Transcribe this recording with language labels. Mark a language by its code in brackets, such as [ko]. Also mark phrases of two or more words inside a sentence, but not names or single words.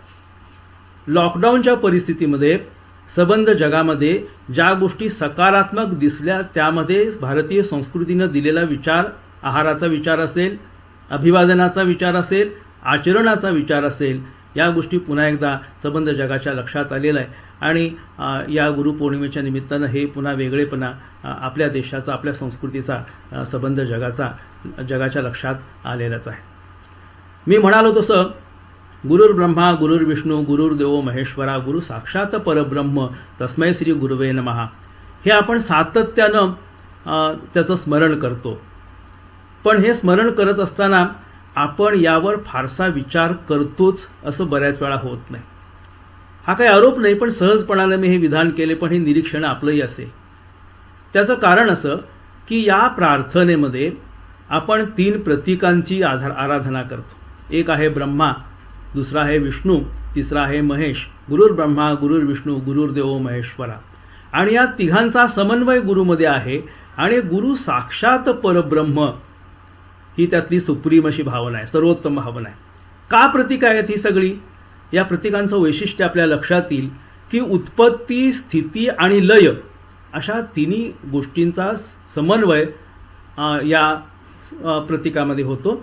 [mr] लॉकडाऊनच्या परिस्थितीमध्ये संबंध जगामध्ये ज्या गोष्टी सकारात्मक दिसल्या त्यामध्ये भारतीय संस्कृतीनं दिलेला विचार, आहाराचा विचार असेल, अभिवादनाचा विचार असेल, आचरणाचा विचार असेल, या गोष्टी पुन्हा एकदा संबंध जगाच्या लक्षात आलेला आहे. आणि या गुरुपौर्णिमेच्या निमित्तानं हे पुन्हा वेगळेपणा आपल्या देशाचा, आपल्या संस्कृतीचा संबंध जगाच्या लक्षात आलेलाच आहे. मी म्हणालो तसं [sa] गुरुर्ब्रह्मा गुरुर्विष्णू गुरुर्देव महेश्वरा गुरु साक्षात परब्रह्म तस्मै श्री गुरुवे नमः [mr] हे आपण सातत्यानं त्याचं स्मरण करतो. पण हे स्मरण करत असताना आपण यावर फारसा विचार करतोच असं बऱ्याच वेळा होत नाही. हा काही आरोप नाही, पण सहजपणाने मी हे विधान केले, पण हे निरीक्षण आपलंही असेल. त्याचं कारण असं की या प्रार्थनेमध्ये आपण 3 प्रतीकांची आराधना करतो. एक आहे ब्रह्मा, दुसरा आहे विष्णू, तिसरा आहे महेश. [sa] गुरुर्ब्रह्मा गुरुर्विष्णू गुरुर्देव महेश्वरा. [mr] आणि या तिघांचा समन्वय गुरुमध्ये आहे. आणि [sa] गुरु साक्षात परब्रह्म [mr] ही त्यातली सुप्रीम अशी भावना आहे, सर्वोत्तम भावना आहे. का प्रतीक आहेत ही सगळी? या प्रतीकांचं वैशिष्ट्य आपल्या लक्षात येईल की उत्पत्ती, स्थिती आणि लय अशा 3 गोष्टींचा समन्वय या प्रतीकामध्ये होतो.